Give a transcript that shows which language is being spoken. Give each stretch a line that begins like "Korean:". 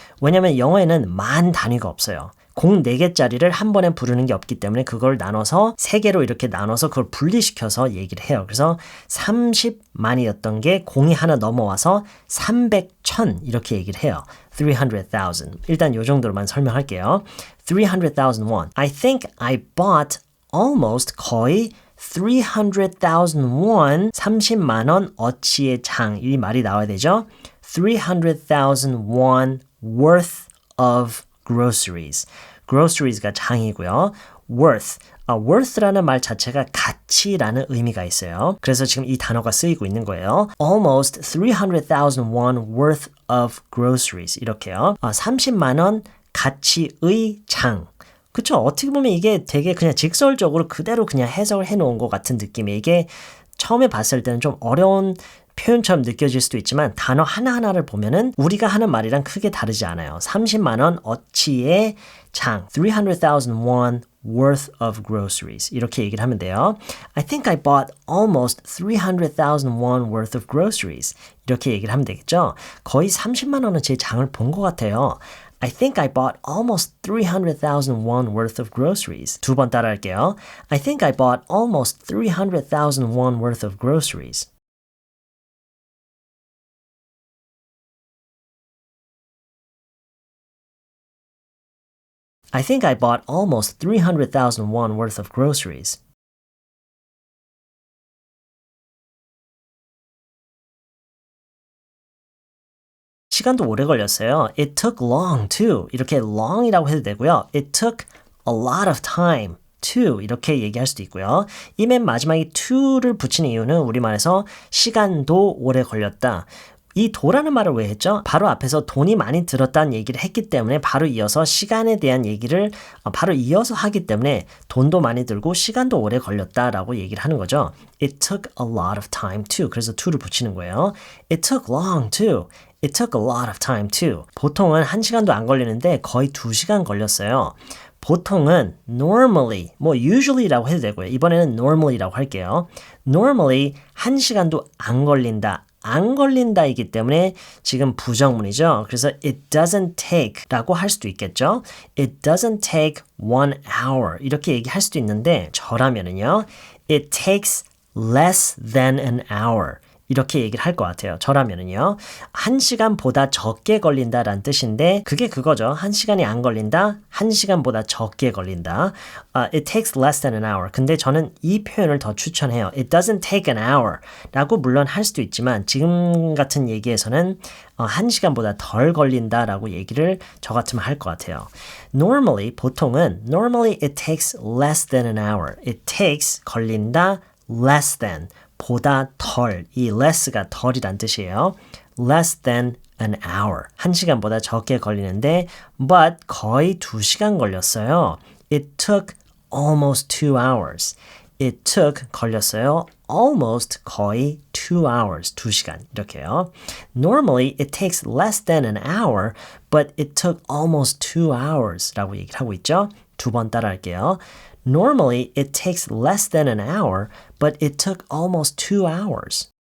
Korean: 왜냐면 영어에는 만 단위가 없어요. 공 4개짜리를 한 번에 부르는 게 없기 때문에 그걸 나눠서 3개로 이렇게 나눠서 그걸 분리시켜서 얘기를 해요. 그래서 30만이었던 게 공이 하나 넘어와서 300,000 이렇게 얘기를 해요.
English: 300,000.
Korean: 일단 요 정도로만 설명할게요.
English: 300,000 won. I think I bought almost
Korean: 거의
English: 300,000 won,
Korean: 30만 원 어치의 장. 이 말이 나와야 되죠.
English: 300,000 won worth of groceries.
Korean: groceриes가 장이고요.
English: worth.
Korean: worth라는 말 자체가 가치라는 의미가 있어요. 그래서 지금 이 단어가 쓰이고 있는 거예요.
English: Almost 300,000 won worth of groceries.
Korean: 이렇게요. 30만 원 가치의 장. 그쵸? 어떻게 보면 이게 되게 그냥 직설적으로 그대로 그냥 해석을 해놓은 것 같은 느낌이에요. 이게 처음에 봤을 때는 좀 어려운 표현처럼 느껴질 수도 있지만 단어 하나하나를 보면은 우리가 하는 말이랑 크게 다르지 않아요. 30만 원 어치의 장,
English: 300,000 won worth of groceries.
Korean: 이렇게 얘기를 하면 돼요.
English: I think I bought almost 300,000 won worth of groceries.
Korean: 이렇게 얘기를 하면 되겠죠. 거의 30만 원어치의 장을 본 것 같아요.
English: I think I bought almost 300,000 won worth of groceries.
Korean: 두 번 따라할게요.
English: I think I bought almost 300,000 won worth of groceries. I think I bought almost 300,000 won worth of groceries.
Korean: 시간도 오래 걸렸어요.
English: It took long too.
Korean: 이렇게 long이라고 해도 되고요.
English: It took a lot of time to
Korean: 이렇게 얘기할 수도 있고요. 이 맨 마지막에 to를 붙이는 이유는 우리말에서 시간도 오래 걸렸다. 이 도라는 말을 왜 했죠? 바로 앞에서 돈이 많이 들었다는 얘기를 했기 때문에 바로 이어서 시간에 대한 얘기를 바로 이어서 하기 때문에 돈도 많이 들고 시간도 오래 걸렸다라고 얘기를 하는 거죠.
English: It took a lot of time too.
Korean: 그래서 to를 붙이는 거예요.
English: It took long too. It took a lot of time too.
Korean: 보통은 1시간도 안 걸리는데 거의 2시간 걸렸어요. 보통은 normally, usually라고 해도 되고요. 이번에는 normally라고 할게요. normally 1시간도 안 걸린다. 안 걸린다이기 때문에 지금 부정문이죠. 그래서
English: it doesn't take
Korean: 라고 할 수도 있겠죠.
English: It doesn't take 1 hour
Korean: 이렇게 얘기할 수도 있는데 저라면은요.
English: It takes less than an hour
Korean: 이렇게 얘기를 할 것 같아요. 저라면은요. 1시간보다 적게 걸린다라는 뜻인데 그게 그거죠. 1시간이 안 걸린다. 1시간보다 적게 걸린다.
English: It takes less than an hour.
Korean: 근데 저는 이 표현을 더 추천해요.
English: It doesn't take an hour
Korean: 라고 물론 할 수도 있지만 지금 같은 얘기에서는 1시간보다 덜 걸린다라고 얘기를 저 같으면 할 것 같아요.
English: Normally,
Korean: 보통은
English: Normally it takes less than an hour. It takes
Korean: 걸린다
English: less than
Korean: 보다 덜, 이 less가 덜이란 뜻이에요.
English: less than an hour.
Korean: 1시간보다 적게 걸리는데
English: but
Korean: 거의 2시간 걸렸어요.
English: It took almost 2 hours. It took
Korean: 걸렸어요.
English: almost
Korean: 거의
English: 2 hours.
Korean: 2시간 이렇게요.
English: Normally it takes less than an hour but it took almost 2 hours
Korean: 라고 얘기를 하고 있죠. 2번 따라할게요.
English: Normally, it takes less than an hour, but it took almost 2 hours.